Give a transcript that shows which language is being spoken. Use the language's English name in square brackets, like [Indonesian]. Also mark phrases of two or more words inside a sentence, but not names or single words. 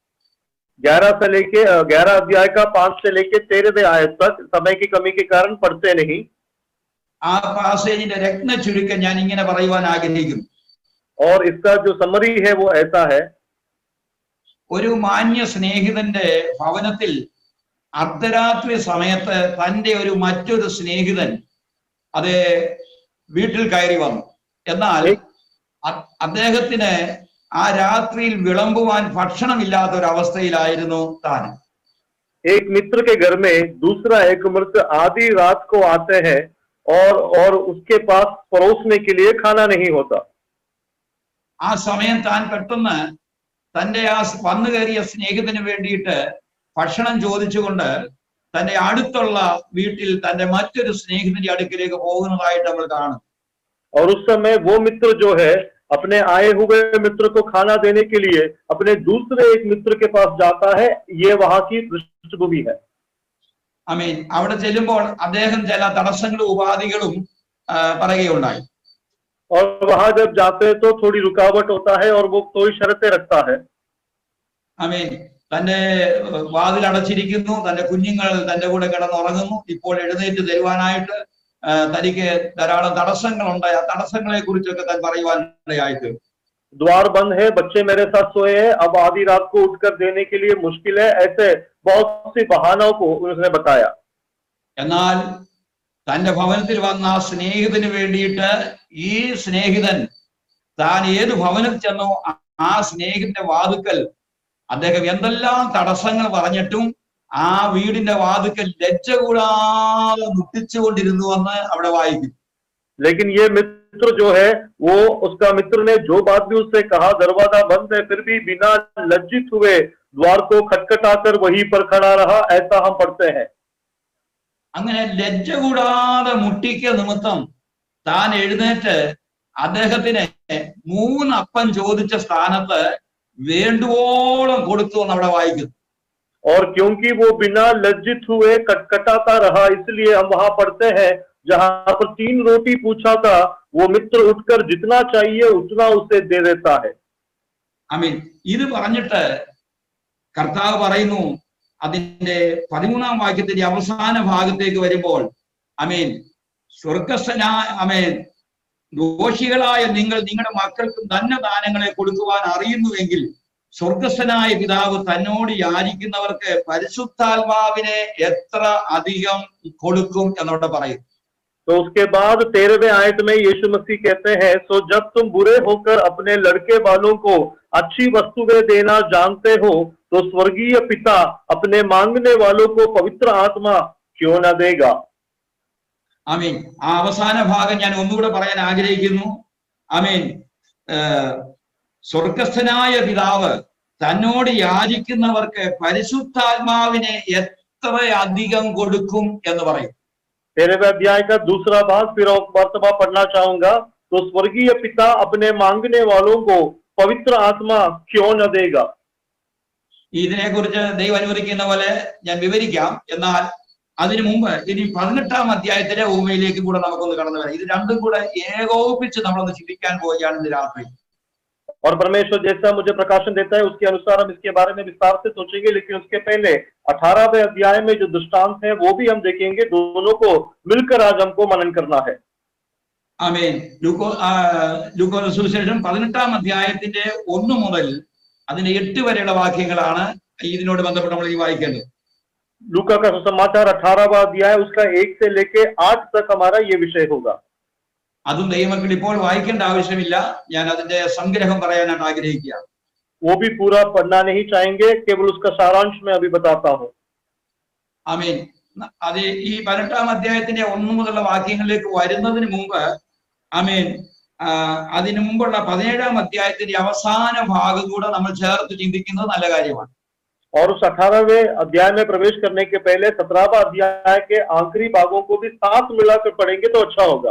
[Hindi] 11 अध्याय का 5 से लेके 13वें आयत तक. समय की कमी के कारण पढ़ते नहीं. [Malayalam] ആ പാസേജിന്റെ രത്ന ചുരുക്കം ഞാൻ ഇങ്ങനെ പറയുവാൻ ആഗ്രഹിക്കുന്നു. [Hindi] और इसका जो समरी है वो ऐसा है. [Malayalam] ഒരു മാന്യ സ്നേഹിതന്റെ ഭവനത്തിൽ അർദ്ധരാത്രി സമയത്ത് തന്റെ മറ്റൊരു സ്നേഹിതൻ അത് വീട്ടിൽ കയറി വന്നു. എന്നാൽ അദ്ദേഹത്തിന് ആ രാത്രിയിൽ വിളമ്പുവാൻ ഭക്ഷണമില്ലാത്ത ഒരു അവസ്ഥയിലായിരുന്നു താൻ. [Hindi] एक मित्र के घर में दूसरा एक मित्र आधी रात को आते हैं और उसके पास परोसने के लिए खाना नहीं होता. [Malayalam] ആ സമയം താൻ പെട്ടെന്ന് തന്റെ ആ വന്നു കയറിയ സ്നേഹിതന് വേണ്ടിയിട്ട് ഭക്ഷണം ചോദിച്ചുകൊണ്ട് തന്റെ അടുത്തുള്ള വീട്ടിൽ തന്റെ മറ്റൊരു സ്നേഹിതന്റെ അടുക്കിലേക്ക് പോകുന്നതായിട്ട് നമ്മൾ കാണും. [Hindi] और उस समय वो मित्र जो है अपने आए हुए मित्र को खाना देने के लिए अपने दूसरे एक मित्र के पास जाता है, ये वहां की पृष्ठभूमि है। [Malayalam] അവിടെ ചെല്ലുമ്പോൾ അദ്ദേഹം ചില തടസ്സങ്ങളും ഉപാധികളും പറയുകയുണ്ടായി. [Hindi] और वहां जब जाते हैं तो थोड़ी रुकावट होता है और वो थोड़ी शर्तें रखता है। [Malayalam] തന്റെ വാതിൽ അടച്ചിരിക്കുന്നു, തന്റെ കുഞ്ഞുങ്ങൾ തന്റെ കൂടെ കിടന്നുറങ്ങുന്നു, ഇപ്പോൾ എഴുന്നേറ്റ് തരുവാനായിട്ട് തനിക്ക് ധാരാളം തടസ്സങ്ങളുണ്ട്. ആ തടസ്സങ്ങളെ കുറിച്ചൊക്കെ താൻ പറയുവാനിടയായിട്ട് [Hindi] द्वार बंद है, बच्चे मेरे साथ सोए हैं, अब आधी रात को उठकर देने के लिए मुश्किल है, ऐसे बहुत सी बहानों को उसने बताया। [Malayalam] എന്നാൽ തന്റെ ഭവനത്തിൽ വന്ന ആ സ്നേഹിതന് വേണ്ടിയിട്ട് ഈ സ്നേഹിതൻ താൻ ഏത് ഭവനത്തിൽ ചെന്നോ ആ സ്നേഹിതന്റെ വാതുക്കൽ അദ്ദേഹം എന്തെല്ലാം തടസ്സങ്ങൾ പറഞ്ഞിട്ടും ആ വീടിന്റെ വാതുക്കൽ ലജ്ജ കൂടാതെ മുട്ടിച്ചുകൊണ്ടിരുന്നു എന്ന് അവിടെ വായിക്കും. [Hindi] लेकिन ये मित्र जो है वो उसका मित्र ने जो बात भी उससे कहा, दरवाजा बंद है, फिर भी बिना लज्जित हुए द्वार को खटखटाकर वहीं पर खड़ा रहा, ऐसा हम पढ़ते हैं। [Malayalam] അങ്ങനെ ലജ്ജ കൂടാതെ മുട്ടിക്ക നിമിത്തം താൻ എഴുന്നേറ്റ് അദ്ദേഹത്തിന് 3 അപ്പം ചോദിച്ച സ്ഥാനത്ത് വേണ്ടുവോളം കൊടുത്തു എന്ന് അവിടെ വായിക്കുന്നു. [Hindi] और क्योंकि वो बिना लज्जित हुए कटकटाता रहा, इसलिए हम वहां पढ़ते हैं जहां पर 3 रोटी पूछा था, वो मित्र उठकर जितना चाहिए उतना उसे दे देता है। [Malayalam] ഇത് പറഞ്ഞിട്ട് കർത്താവ് പറയുന്നു, അതിന്റെ 13-ാം വാക്യത്തിന്റെ അവസാന ഭാഗത്തേക്ക് വരുമ്പോൾ സ്വർഗസ്ഥനായ ദോഷികളായ നിങ്ങൾ നിങ്ങളുടെ മക്കൾക്ക് ധന്യദാനങ്ങളെ കൊടുക്കുവാൻ അറിയുന്നുവെങ്കിൽ സ്വർഗസ്ഥനായ പിതാവ് തന്നോട് യാചിക്കുന്നവർക്ക് പരിശുദ്ധാത്മാവിനെ എത്ര അധികം കൊടുക്കും എന്നോട് പറയും. [Hindi] तो उसके बाद 13वें आयत में यीशु मसीह कहते हैं, सो जब तुम बुरे होकर अपने लड़के वालों को अच्छी वस्तुएं देना जानते हो, तो स्वर्गीय पिता अपने मांगने वालों को पवित्र आत्मा क्यों न देगा। [Malayalam] ആ അവസാന ഭാഗം ഞാൻ ഒന്നുകൂടെ പറയാൻ ആഗ്രഹിക്കുന്നു. സ്വർഗസ്ഥനായ പിതാവ് തന്നോട് യാചിക്കുന്നവർക്ക് പരിശുദ്ധാത്മാവിനെ എത്ര അധികം കൊടുക്കും എന്ന് പറയും. [Hindi] 13वें अध्याय का दूसरा भाग फिर वर्तमा पढ़ना चाहूंगा, तो स्वर्गीय पिता अपने मांगने वालों को पवित्र आत्मा क्यों न देगा। [Malayalam] ഇതിനെ കുറിച്ച് ദൈവം അനുവദിക്കുന്ന പോലെ ഞാൻ വിവരിക്കാം. എന്നാൽ അതിനു മുമ്പ് ഇനി 18-ാം അധ്യായത്തിലെ ഉപമയിലേക്ക് കൂടെ നമുക്കൊന്ന് കടന്നു വരാം. ഇത് രണ്ടും കൂടെ ഏകോപിപ്പിച്ച് നമ്മളൊന്ന് ചിന്തിക്കാൻ പോവുകയാണ് ഇന്ന് രാത്രി. [Hindi] और परमेश्वर जैसा मुझे प्रकाशन देता है उसके अनुसार हम इसके बारे में विस्तार से सोचेंगे, लेकिन उसके पहले 18वें अध्याय में जो दृष्टांत है वो भी हम देखेंगे। दोनों को मिलकर आज हमको मनन करना है। [Malayalam] ലൂക്കോസ് സുവിശേഷം 18-ാം അധ്യായത്തിന്റെ 1 മുതൽ അതിന്റെ 8 വരെയുള്ള വാക്യങ്ങളാണ് ഇതിനോട് ബന്ധപ്പെട്ട് നമ്മൾ ഈ വായിക്കേണ്ടത്. [Hindi] लूका का सुसमाचार 18वां अध्याय उसका 1 से लेके 8 तक हमारा ये विषय होगा। [Malayalam] അതും ദൈവമക്കൾ ഇപ്പോൾ വായിക്കേണ്ട ആവശ്യമില്ല, ഞാൻ അതിന്റെ സംഗ്രഹം പറയാനായിട്ട് ആഗ്രഹിക്കുക. [Hindi] वो भी पूरा पढ़ना नहीं चाहेंगे, केवल उसका सारांश मैं अभी बताता हूँ। [Malayalam] അത് ഈ 18-ാം അധ്യായത്തിന്റെ 1 മുതലുള്ള വാക്യങ്ങളിലേക്ക് വരുന്നതിന് മുമ്പ് അതിനു മുമ്പുള്ള 17-ാം അധ്യായത്തിന്റെ അവസാന ഭാഗം കൂടെ നമ്മൾ ചേർത്ത് ചിന്തിക്കുന്നത് നല്ല കാര്യമാണ്. [Hindi] और उस 18वें अध्याय में प्रवेश करने के पहले 17वां अध्याय के आखिरी भागों को भी साथ मिलाकर पढ़ेंगे तो अच्छा होगा।